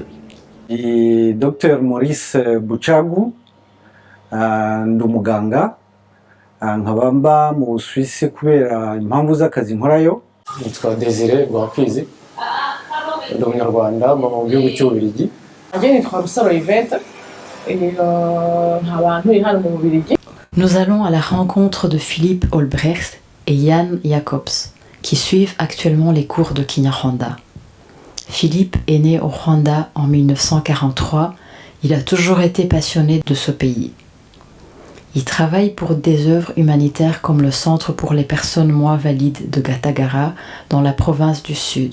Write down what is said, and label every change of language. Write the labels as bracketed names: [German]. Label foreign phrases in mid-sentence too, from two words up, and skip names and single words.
[Kinyarwanda] Dr Maurice Buchagu, ndi umuganga, nkaba mba mu Busuwisi kubera impamvu z'akazi nkorayo. Nitwa Desire Rwapfizi, ndi umunyarwanda mu gihugu cy'Ububiligi. Je nitwa Rusaro Yvette, nkaba ntuye hano mu Bubiligi. [French] Nous allons à la rencontre de Philippe Olbricht et Yann Jacobs, qui suivent actuellement les cours de Kinyarwanda. Philippe est né au Rwanda en 1943, il a toujours été passionné de ce pays. Il travaille pour des œuvres humanitaires comme le Centre pour les personnes moins valides de Gatagara dans la province du Sud.